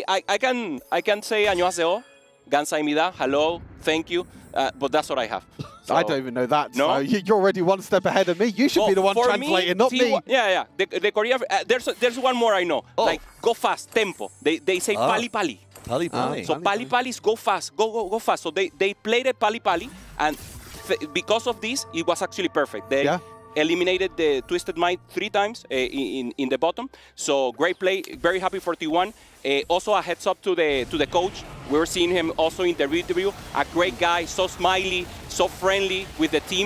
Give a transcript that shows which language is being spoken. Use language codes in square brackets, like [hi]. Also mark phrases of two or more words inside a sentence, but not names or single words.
[en] I can say [ko] 안녕하세요, 감사합니다, [en] hello, thank you, but that's what I have. So, I don't even know that. No? So you're already one step ahead of me. You should be the one translating, not me. Yeah. The Korean, there's one more I know. Like, go fast, tempo. They say [ko] 빨리 빨리. 빨리 빨리. [en] So [ko] 빨리 빨리 [en] is go fast, go fast. So they played it [ko] 빨리 빨리, [en] and because of this, it was actually perfect. They eliminated the Twisted Mind 3 times in the bottom. So great play, very happy for T1. Also a heads up to the coach. We're seeing him also in the interview. A great guy, so smiley, so friendly with the team.